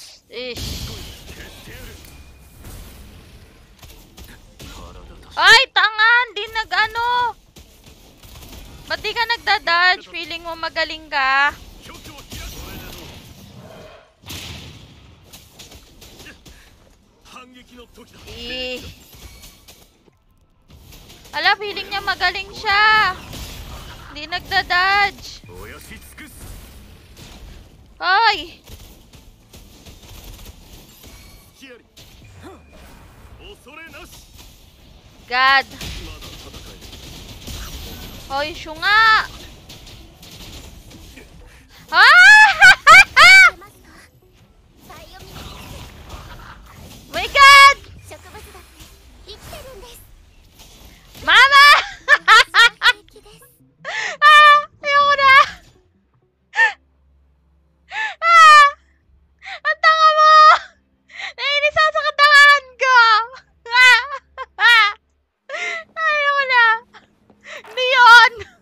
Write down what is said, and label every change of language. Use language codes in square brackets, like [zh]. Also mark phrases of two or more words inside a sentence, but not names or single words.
[ja] Ish. 消してやる [tl] Ay, tanga! Di nag-ano! Ba't di ka nagda-dodge? Feeling mo magaling ka? [ja] 局を開くこれでどう反撃の時だ Eh. [tl] Ala, feeling niya magaling siya. Di nagda-dodge. [ja] おやし尽くす [tl] Ay! [ja] ヒアリ恐れなし [en] God. [ja] まだ戦える [tl] Hoy, siyo nga! Ah! [ja] 出ますかバイオミ [en] My God! [ja] 植物だって生きてるんです [tl] Mama! [ja] 平気です [tl] Ah! Ayoko na! Ah! Ang tanga mo! Nainis ako sa katawan ko! Ah! Ah! Ayoko na! Hindi yun!